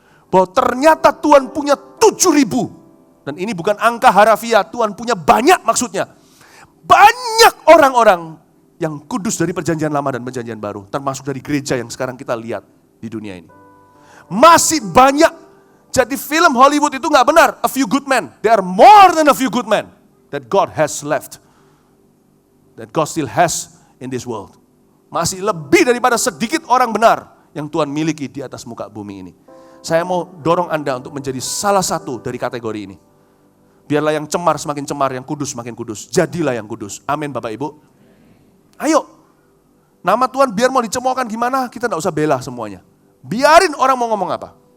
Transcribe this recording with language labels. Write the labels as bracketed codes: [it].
[id] Bahwa ternyata Tuhan punya 7.000. Dan ini bukan angka harafiah, Tuhan punya banyak maksudnya. Banyak orang-orang yang kudus dari perjanjian lama dan perjanjian baru. Termasuk dari gereja yang sekarang kita lihat di dunia ini. Masih banyak. Jadi film Hollywood itu gak benar. [en] A few good men. There are more than a few good men. That God has left. That God still has in this world. [id] Masih lebih daripada sedikit orang benar yang Tuhan miliki di atas muka bumi ini. Saya mau dorong Anda untuk menjadi salah satu dari kategori ini. Biarlah yang cemar semakin cemar, yang kudus semakin kudus. Jadilah yang kudus. Amin Bapak Ibu. Ayo. Nama Tuhan biar mau dicemoohkan gimana, kita gak usah bela semuanya. Biarin orang mau ngomong apa.